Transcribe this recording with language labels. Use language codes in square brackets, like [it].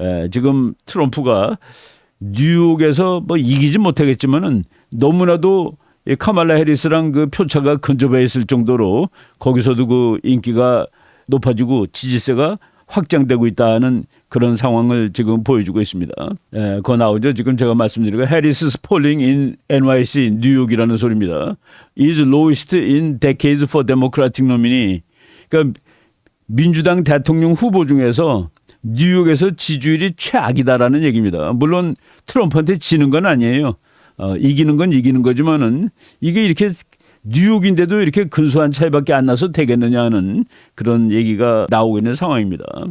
[ko] 지금 트럼프가 뉴욕에서 뭐 이기지 못하겠지만은 너무나도 카말라 해리스랑 그 표차가 근접해 있을 정도로 거기서도 그 인기가 높아지고 지지세가 확장되고 있다는 그런 상황을 지금 보여주고 있습니다. 예, 그거 나오죠. 지금 제가 말씀드린 거 [en] Harris polling in NYC [ko] 뉴욕이라는 소리입니다. [en] Is lowest in decades for Democratic nominee. [ko] 그러니까 민주당 대통령 후보 중에서 뉴욕에서 지지율이 최악이다라는 얘기입니다. 물론 트럼프한테 지는 건 아니에요. 이기는 건 이기는 거지만은 이게 이렇게 뉴욕인데도 이렇게 근소한 차이밖에 안 나서 되겠느냐 하는 그런 얘기가 나오고 있는 상황입니다.